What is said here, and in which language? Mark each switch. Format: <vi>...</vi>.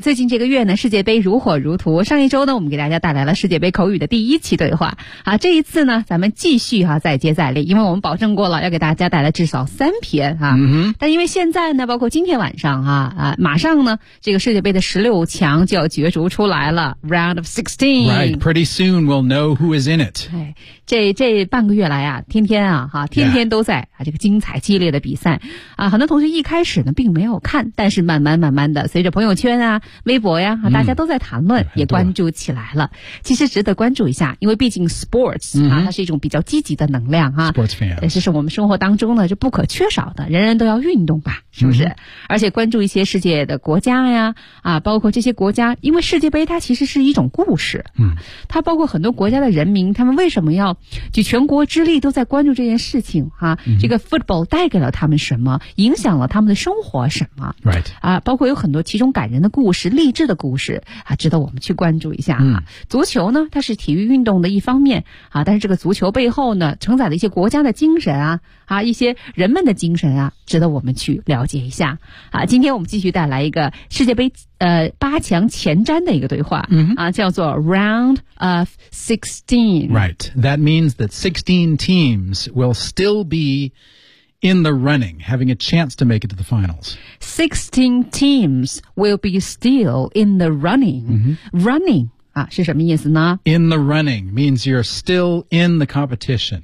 <zh>最近这个月呢，世界杯如火如荼，上一周呢，我们给大家带来了世界杯口语的第一期对话。这一次呢，咱们继续再接再厉，因为我们保证过了要给大家带来至少三篇啊。但因为现在呢，包括今天晚上马上呢，这个世界杯的16强就要角逐出来了</zh> <en>Round of 16 Right, pretty soon we'll know who is in it</en> <zh>这半个月来天天都在、这个精彩激烈的比赛很多同学一开始呢并没有看但是慢慢的随着朋友圈微博大家都在谈论也关注起来了其实值得关注一下因为毕竟 sports 它是一种比较积极的能量</zh> <en>Sports fans</en> <zh>这是我们生活当中呢就不可缺少的人人都要运动吧是不是、而且关注一些世界的国家包括这些国家因为世界杯它其实是一种故事它包括很多国家的人民他们为什么要举全国之力都在关注这件事情这个 football 带给了他们什么影响了他们的生活什么、</zh> <en>right.</en> <zh>包括有很多其中感人的故事励志的故事值得我们去关注一下足球呢它是体育运动的一方面但是这个足球背后呢承载了一些国家的精神一些人们的精神值得我们去了解一下今天我们继续带来一个世界杯八强前瞻的一个对话叫做</zh> <en>Round of 16 Right, that means that 16 teams will still be in the running having a chance to make it to the finals 16 teams will be still in the running、</en> <zh>running是什么意思呢</zh> <en>In the running means you're still in the competition.</en>